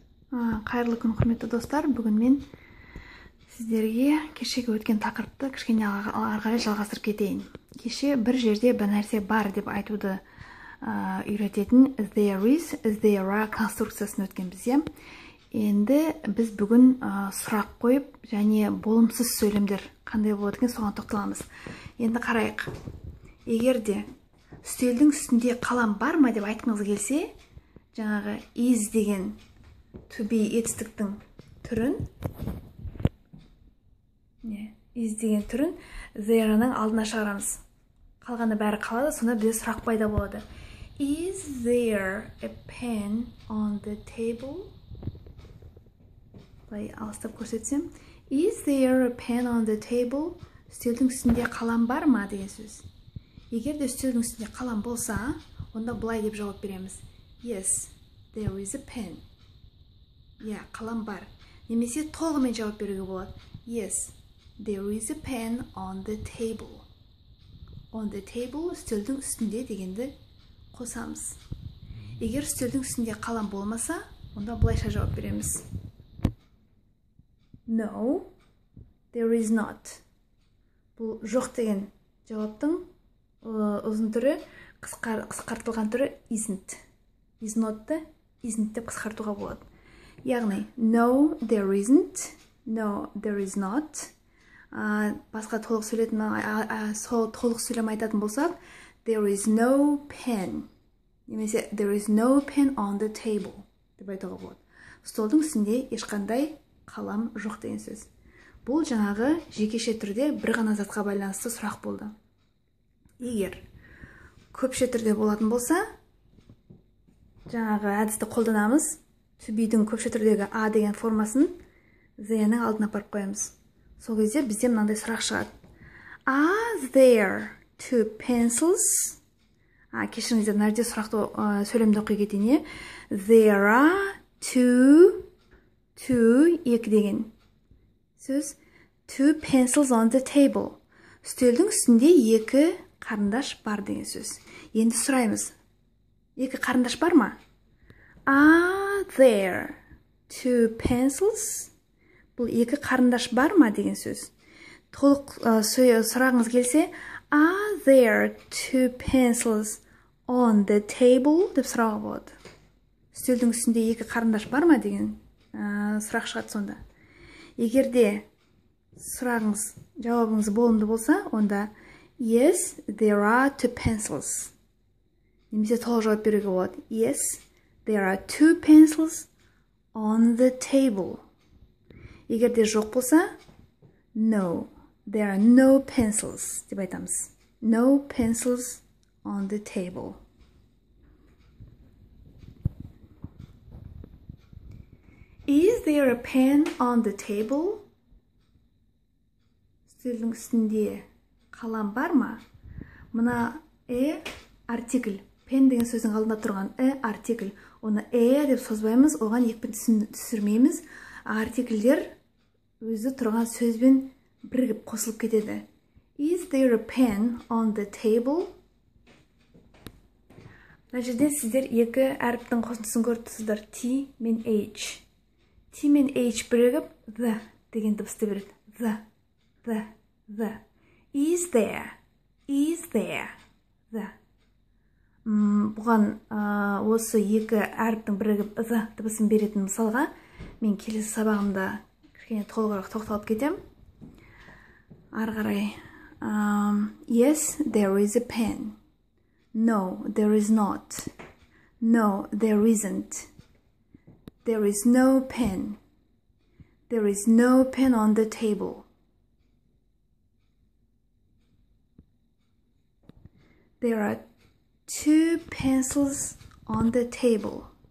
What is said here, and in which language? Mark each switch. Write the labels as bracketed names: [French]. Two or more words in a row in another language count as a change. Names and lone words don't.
[Kazakh] Қайырлы күн, құрметті достар. Бүгін мен сіздерге кешегі өткен тақырыпты кішкене ары қарай жалғастырып кетейін. Кеше бір жерде бір нәрсе бар деп айтуды үйрететін [English] there is, there are [Kazakh] конструкциясын өткенбіз, иә. Енді біз бүгін сұрақ қойып, және болымсыз сөйлемдер қандай болады екен соған тоқталамыз. Енді қарайық. Егер де үстелдің үстінде қалам бар ма деп айтқыңыз келсе, жаңағы is деген [English] to be [Kazakh] етістіктің түрін, is деген түрін there'ның алдына шығарамыз. Қалғаны бәрі қалады, сонда бізде сұрақ пайда болады. [English] Is there a pen on the table? [Kazakh] Былай алыстап көрсетсем. [English] Is there a pen on the table? [Kazakh] Үстелдің үстінде қалам бар ма деген сөз. Егер де үстелдің үстінде қалам болса, онда былай деп жауап береміз. [English] Yes, there is a pen. [Kazakh] Қалам бар. Немесе толығымен жауап беруге болады. [English] Yes, there is a pen on the table. On the table, [Kazakh] үстелдің үстінде дегенді қосамыз. Егер үстелдің үстінде қалам болмаса, онда былайша жауап береміз. [English] No, there is not. [Kazakh] Бұл жоқ деген жауаптың ұзын түрі, қысқартылған түрі isn't. [English] Is not'ты [Kazakh] isn't деп қысқартуға болады. Яғни, [English] no, there isn't. No, there is not. [Kazakh] Басқа толық сөйлем айтатын болсақ, [English] there is no pen. [Kazakh] Немесе, [English] there is no pen on the table [Kazakh] деп айтуға болады. Столдың үстінде ешқандай қалам жоқ деген сөз. Бұл жаңағы жекеше түрде бір ғана затқа байланысты сұрақ болды. Егер көпше түрде болатын болса, жаңағы әдісті қолданамыз. [English] To be'дің [Kazakh] көпше түрдегі a деген формасын there'ның алдына апарып қоямыз. Сол кезде бізде мынандай сұрақ шығады. [English] Are there two pencils? [Kazakh] Кешіріңіздер, мына жерде сұрақты сөйлемді оқи кетейін. [English] There are two [Kazakh] екі деген сөз. [English] Two pencils on the table. [Kazakh] Үстелдің үстінде екі қарындаш бар деген сөз. Енді сұраймыз. Екі қарындаш бар ма? [English] Are there two pencils? [Kazakh] Бұл екі қарындаш бар ма деген сөз. Толық сұрағыңыз келсе, [English] are there two pencils on the table [Kazakh] деп сұрауға болады. Үстелдің үстінде екі қарындаш бар ма деген сұрақ шығады сонда. Егер де сұрағыңыз, жауабыңыз болымды болса, онда [English] yes, there are two pencils. [Kazakh] Немесе толық жауап беруге болады. [English] Yes, there are two pencils on the table. [Kazakh] Егер де жоқ болса, [English] no, there are no pencils [Kazakh] деп айтамыз. [English] No pencils on the table. Is there a pen on the table? [Kazakh] Үстелдің үстінде қалам бар ма? Мына артикль. Pen деген сөздің алдында тұрған артикль. Оны деп созбаймыз, оған екпін түсірмейміз. Артикльдер өзі тұрған сөзбен бірігіп қосылып кетеді. [English] Is there a pen on the table? [Kazakh] Мына жерде сіздер екі әріптің қосындысын көріп тұрсыздар. T мен H. T мен H бірігіп the деген дыбысты береді. [English] The. Is there. The. [Kazakh] Бұған осы екі әріптің бірігіп the дыбысын беретін мысалға мен келесі сабағымда кішкене толығырақ тоқталып кетем. Ары қарай. [English] Yes, there is a pen. No, there is not. No, there isn't. There is no pen. There is no pen on the table. There are two pencils on the table.